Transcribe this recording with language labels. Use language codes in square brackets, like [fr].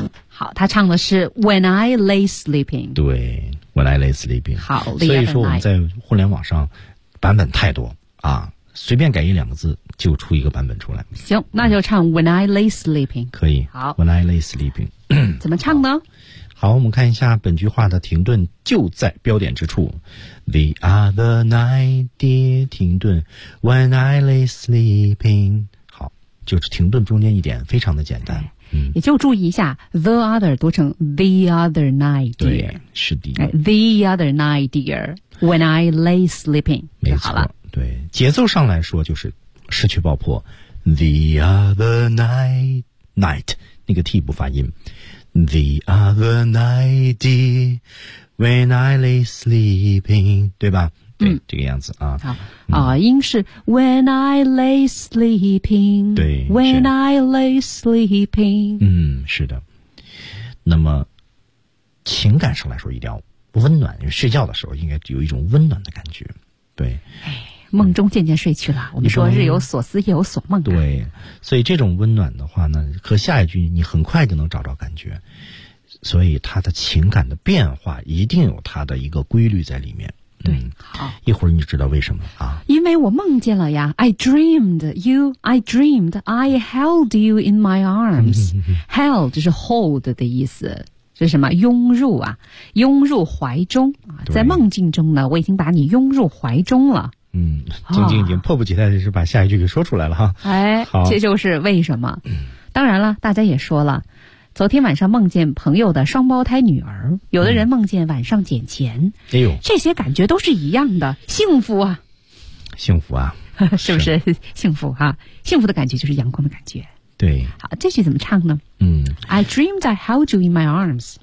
[zh] 好，他唱的是 [en] When I lay sleeping， [zh] 对 [en] ，When I lay sleeping。 [zh] 好，所以说我们在互联网上。版本太多啊，随便改一两个字就出一个版本出来。行，那就唱 [en] When I lay sleeping。 [zh] 可以。好。 [en] When I lay sleeping。 [zh] 怎么唱呢？好，我们看一下本句话的停顿就在标点之处。 [en] The other night, dear, [zh] 停顿 [en] When I lay sleeping。 [zh] 好，就是停顿中间一点，非常的简单。嗯，也就注意一下 the other 读成 [en] the other night, dear。 [zh] 对，是的。 [en] The other night, dear。 When I lay sleeping， [zh] 没错，对，节奏上来说就是失去爆破。 [en] The other night， [zh] 那个 T 不发音。 [en] The other night, dear, when I lay sleeping， [zh] 对吧？对，这个样子啊。好，音是 [en] When I lay sleeping， [zh] 对 [en] ，When I lay sleeping， [zh] 嗯，是的。那么情感上来说，一定要温暖，因为睡觉的时候应该有一种温暖的感觉。对，哎，梦中渐渐睡去了。我们说日有所思，夜有所梦、啊。对，所以这种温暖的话呢，和下一句你很快就能找着感觉。所以他的情感的变化一定有他的一个规律在里面。对，好，一会儿你就知道为什么啊？因为我梦见了呀 [en] ，I dreamed you, I dreamed I held you in my arms. [zh] Held 就是 hold 的意思，是什么？拥入啊，拥入怀中啊，在梦境中呢，我已经把你拥入怀中了。嗯，晶晶已经迫不及待的是把下一句给说出来了哈。哎，好，这就是为什么。当然了，大家也说了。昨天晚上梦见朋友的双胞胎女儿，有的人梦见晚上捡钱、嗯、哎呦，这些感觉都是一样的，幸福啊，幸福啊，是不是幸福啊？幸福的感觉就是阳光的感觉。对，好，这句怎么唱呢？嗯 [en] I dreamed I held you in my arms。